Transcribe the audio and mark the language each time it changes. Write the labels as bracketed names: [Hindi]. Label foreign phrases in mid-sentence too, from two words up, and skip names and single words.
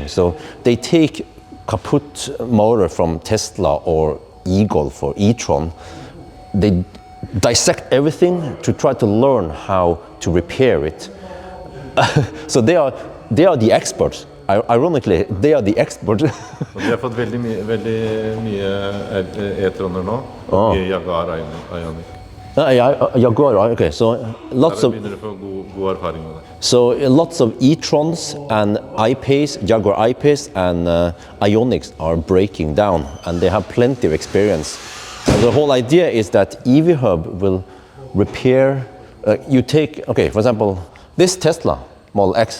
[English] So they take kaput motor from Tesla or e-Golf or e-tron. They dissect everything to try to learn how to repair it. So they are the experts. Ironically, they are the experts. [Norwegian] Vi har fått veldig mye e-troner nå. Jaguar Ioniq. [English] Jaguar, okay. So lots of [Norwegian] god erfaring med det. [English] So lots of e-trons and I-Pace, Jaguar I-Pace and Ioniq are breaking down, and they have plenty of experience. And the whole idea is that EV Hub will repair. You take, for example, this Tesla Model X.